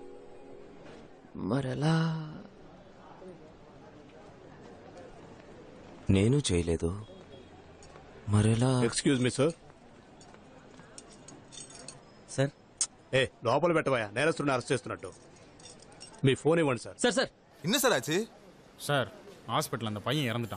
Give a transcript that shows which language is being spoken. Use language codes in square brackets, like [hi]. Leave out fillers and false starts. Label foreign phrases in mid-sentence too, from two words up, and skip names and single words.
[te] మరెలా? నేను చేయలేదు, మరెలా? [en] excuse me sir. [te] సార్ లోపల పెట్టవా, నేరస్తుడిని అరెస్ట్ చేస్తున్నట్టు. మీ ఫోన్ ఇవ్వండి సార్. [ta] சார் என்ன சார் ஆச்சு? சார் ஹாஸ்பிட்டல் அந்த பையன் இறந்துட்டான்.